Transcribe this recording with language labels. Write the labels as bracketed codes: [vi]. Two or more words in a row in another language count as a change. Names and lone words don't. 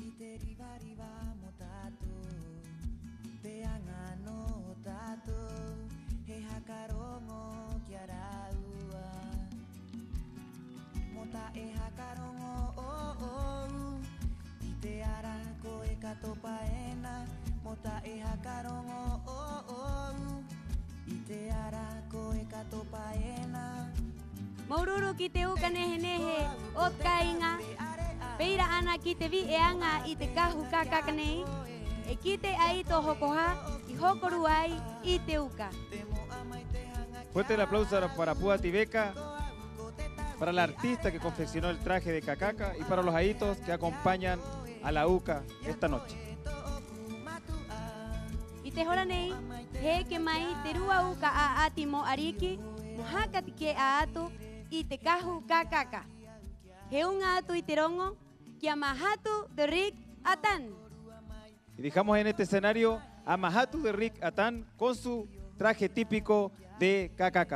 [rap] riva riva mo tato te angano tato he hakarongo kiaraua mota e hakarongo i te ara ko e katopaena mota e hakarongo i te ara ko e katopaena Maururu ki te uka nehe nehe o kainga. Peira ana ki te vi e anga i te kahu kakaka nei. E ki te ai to hokoha i hokoru ai i te uka. [es] Fuerte el aplauso para Púa Tibeca, para la artista que confeccionó el traje de cacaca y para los aitos que acompañan a la UCA esta noche. [rap] I te hora nei, he ke mai te rua uka a ati mo ariki, mo haka te ke a atu i te kahu kakaka. He unga atu i te rongo, kia Mahatu de Rick Atan. [es] Y dejamos en este escenario a Mahatu de Rick Atan con su traje típico de cacaca.